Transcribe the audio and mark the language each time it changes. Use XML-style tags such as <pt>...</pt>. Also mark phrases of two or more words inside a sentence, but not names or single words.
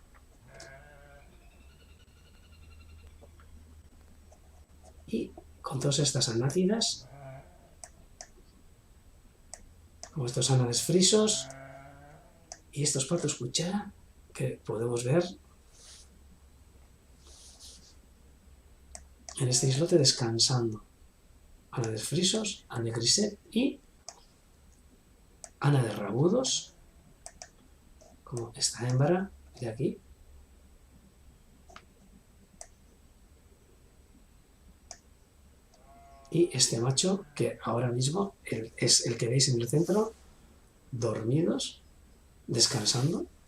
<es>Y con todas estas anátidas, como estos ánades frisos y estos patos cuchara que podemos ver en este islote descansando. Ánades frisos,</es> <ca>ane griset</ca> <es>y ánades rabudos, como esta hembra de aquí. Y este macho, que ahora mismo es el que veis en el centro, dormidos, descansando.</es>